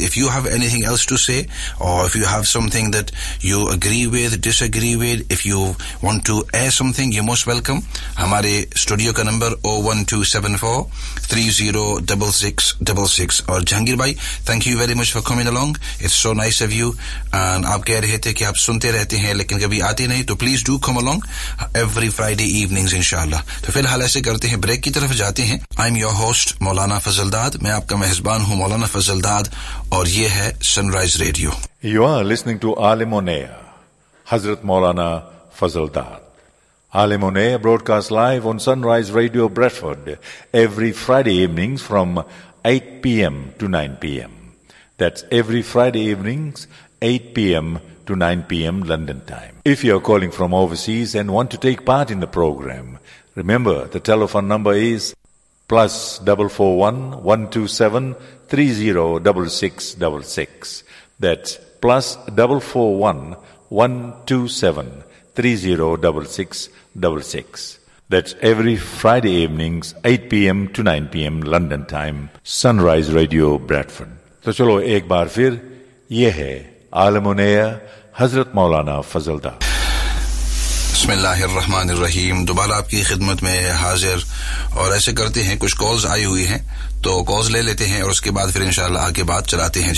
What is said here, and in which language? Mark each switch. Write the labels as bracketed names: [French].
[English] If you have anything else to say or if you have something that you agree with, disagree with, if you want to air something, you're most welcome. [Hindi] Hamare studio ka number 01274 306666. Aur [English] Jahangir bhai, thank you very much for coming along. It's so nice of you. [Hindi] And आप कह रहे थे कि आप सुनते रहते हैं लेकिन कभी आते नहीं, तो [English] please do come along every Friday evenings [Hindi] इंशाल्लाह। तो फिलहाल ऐसे करते हैं, ब्रेक की तरफ जाते हैं। [English] I am your host [Hindi] मौलाना फजलदाद, मैं आपका मेहजबान हूँ मौलाना फजलदाद, और ये है sunrise radio. [English] You are listening to Alam on air हजरत मौलाना Fazaldad. Alam on air broadcast live on Sunrise Radio Bradford every Friday evening from 8 PM to 9 PM, that's every Friday evening 8 PM to 9 PM London time. If you are calling from overseas and want to take part in the program, remember the telephone number is +441 127 306666. That's +441 127 306666. That's every Friday evenings 8 PM to 9 PM London time. Sunrise Radio, Bradford. [Hindi] तो चलो एक बार फिर ये है आलम on air हजरत मौलाना फजलदार। बिस्मिल्लाहिर्रहमानिर्रहीम, दोबारा आपकी खिदमत में हाजिर। और ऐसे करते हैं, कुछ कॉल्स आई हुई हैं तो कॉल्स ले लेते हैं और उसके बाद फिर इंशाल्लाह आगे बात चलाते हैं।